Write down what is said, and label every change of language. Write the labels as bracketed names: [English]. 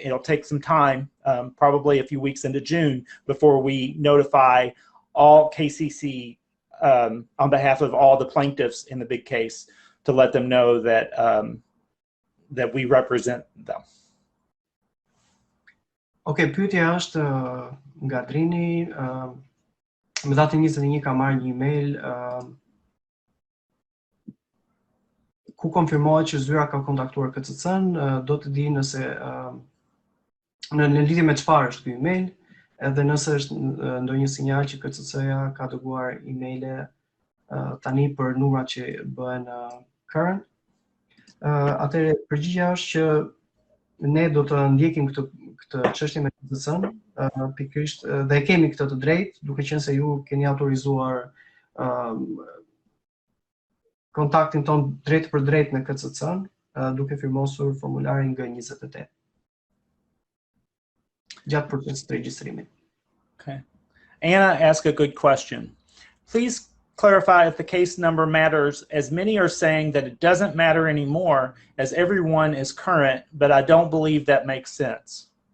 [English] It'll take some time, probably a few weeks into June, before we notify all KCC on behalf of all the plaintiffs in the big case to let them know that, that we represent them. [Albanian] Okay, pyetja është nga Drini. Me datën 21 ka marrë një email ku konfirmohet që zyra ka kontaktuar KCC-n. Do të di nëse në lidhje me çfarë është ky email, edhe nëse është ndonjë sinjal që KCC-ja ka dërguar emaile tani për numrat që bëhen current. Atëherë përgjigjja është që ne do të ndjekim këtë çështje me KCC-n, pikërisht dhe kemi këtë të drejtë, duke qenë se ju keni autorizuar kontaktin ton drejt për drejt me KCC-n, duke firmosur formularin G28 gjatë procesit të regjistrimit. [English] Okay. Anna asked a good question. Please clarify if the case number matters, as many are saying that it doesn't matter anymore as everyone is current, but I don't believe that makes sense.